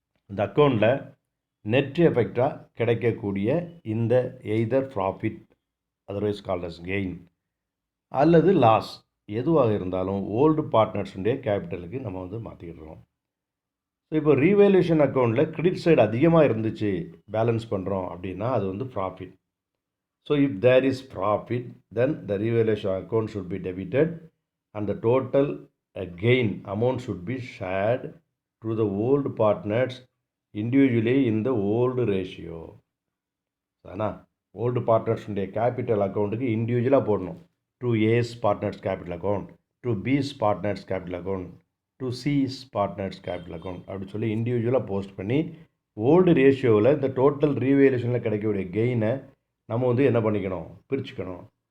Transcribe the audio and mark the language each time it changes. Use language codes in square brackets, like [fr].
[ta] இந்த அக்கௌண்ட்டில் நெட் எஃபெக்டாக கிடைக்கக்கூடிய இந்த [en] either profit, otherwise called as gain, [ta] அல்லது லாஸ், எதுவாக இருந்தாலும் ஓல்டு பார்ட்னர்ஸுடைய கேபிட்டலுக்கு நம்ம வந்து மாற்றிக்கிடுறோம். ஸோ இப்போ ரீவேல்யூஷன் அக்கௌண்ட்டில் கிரெடிட் சைடு அதிகமாக இருந்துச்சு, பேலன்ஸ் பண்ணுறோம் அப்படின்னா அது வந்து profit. [en] So if there is profit, then the revaluation account should be debited and the total gain amount should be shared to the old partners individually in the old ratio. [ta] சரிண்ணா? Old பார்ட்னர்ஸுடைய capital அக்கௌண்ட்டுக்கு இண்டிவிஜுவலாக போடணும். [en] to A's partners capital account, [ta] to பிஸ் partners capital account, to sis partners capital account அப்படி சொல்லி இண்டிவிஜுவலாக post பண்ணி old ரேஷியோவில் இந்த டோட்டல் ரீவேல்யூஷனில் கிடைக்கக்கூடிய கெயினை நம்ம வந்து என்ன பண்ணிக்கணும், பிரிச்சுக்கணும்.